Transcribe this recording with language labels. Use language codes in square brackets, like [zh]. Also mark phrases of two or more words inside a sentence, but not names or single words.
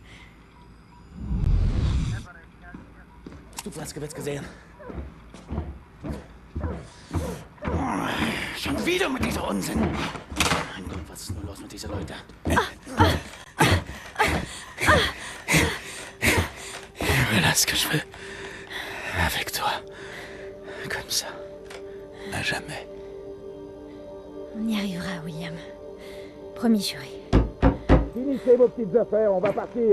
[de] Du hast Gewitz gesehen. Schon wieder mit dieser Unsinn. Mein Gott, was ist nur los mit diesen Leuten? [fr] Voilà ce que je veux. Avec toi. Comme ça. À jamais. On y arrivera, William. Promis, juré. Finissez vos petites affaires, on va partir.